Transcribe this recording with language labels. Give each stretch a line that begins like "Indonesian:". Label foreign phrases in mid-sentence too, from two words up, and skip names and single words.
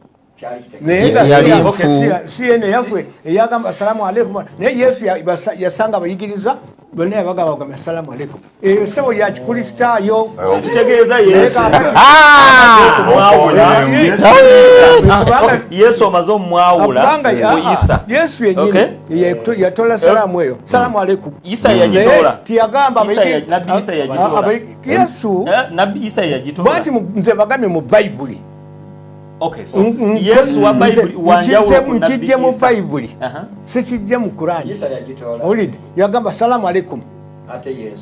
Ganda: siyene yaffe eyagamba
Arabic: assalamu alaikum
Ganda: naye Yesu yasanga abayigiriza bonna yabagamba
Arabic: assalamu alaikum
Ganda: eyo sebo ya kikristaayo kitegeeza Yesu amaze omwawula Isa Yesu yenyini yatola salamu eyo
Arabic: salamu alaikum
Ganda: Isa yagitola tiyagamba nabbi Isa yagitola Yesu nabbi Isa yagitola bati nze bagambye mu Bayibuli
English: Okay, so
Ganda: Yesu wa Bible wanjawulo ku nabbi nkijje mu Isa. Bible sikijje mu Qur'an. Isa yagitoola Olidi yagamba
Arabic: salamu alaikum.
Ganda: ate Yesu